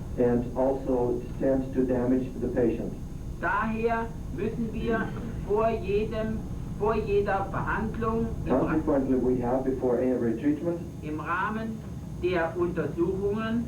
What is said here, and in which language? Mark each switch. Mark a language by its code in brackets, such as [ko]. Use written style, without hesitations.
[en] and also tend to damage the patient. [de] Daher müssen wir vor jeder Behandlung [en] Consequently, we have before every treatment, [de] im Rahmen der Untersuchungen